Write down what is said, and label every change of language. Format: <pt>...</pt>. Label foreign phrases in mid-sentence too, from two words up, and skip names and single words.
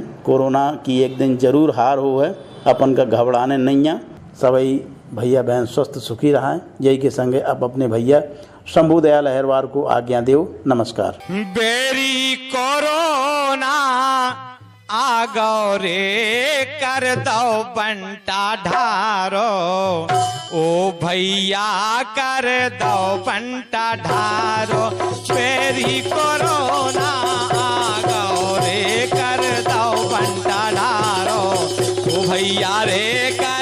<bns>कोरोना की एक दिन जरूर हार हो है, अपन का घबराने नहीं है। सभी भैया बहन स्वस्थ सुखी रहें। यही के संगे अब अपने भैया शंभू दयाल अहिरवार को आज्ञा देव। नमस्कार। बेरी कोरोना आ गौ रे कर दो बंटा ढारो, ओ भैया कर दो बंटा ढारो। बेरी कोरोना आ गौ रे कर दो बंटा ढारो, ओ भैया रे</bns>